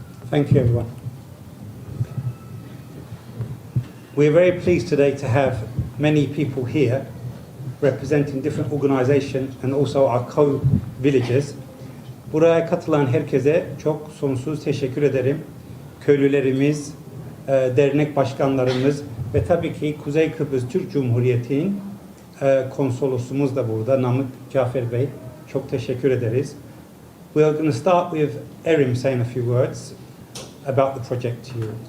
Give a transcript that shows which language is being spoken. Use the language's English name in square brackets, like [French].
[English] Thank you, everyone. We're very pleased today to have many people here representing different organizations and also our co-villagers. [Turkish] Buraya katılan herkese çok sonsuz teşekkür ederim. Köylülerimiz, dernek başkanlarımız ve tabii ki Kuzey Kıbrıs Türk Cumhuriyeti'nin konsolosumuz da burada, Namık Cafer Bey. Çok teşekkür ederiz. [English] We are going to start with Erin saying a few words about the project to you.